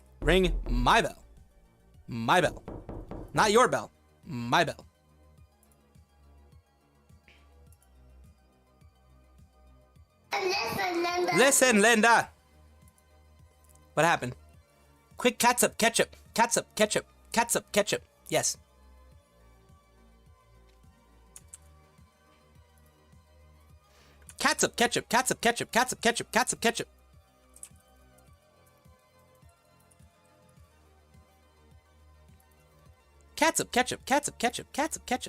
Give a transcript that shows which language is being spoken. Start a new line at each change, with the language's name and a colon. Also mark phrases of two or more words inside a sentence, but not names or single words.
English: Ring my bell. My bell. Not your bell. My bell. Listen, Linda. What happened? Quick catsup, ketchup. Catsup, ketchup. Catsup, ketchup. Yes. Catsup, ketchup. Catsup, ketchup. Catsup, ketchup. Catsup, ketchup. Catsup, ketchup. Catsup, ketchup. Catsup, ketchup.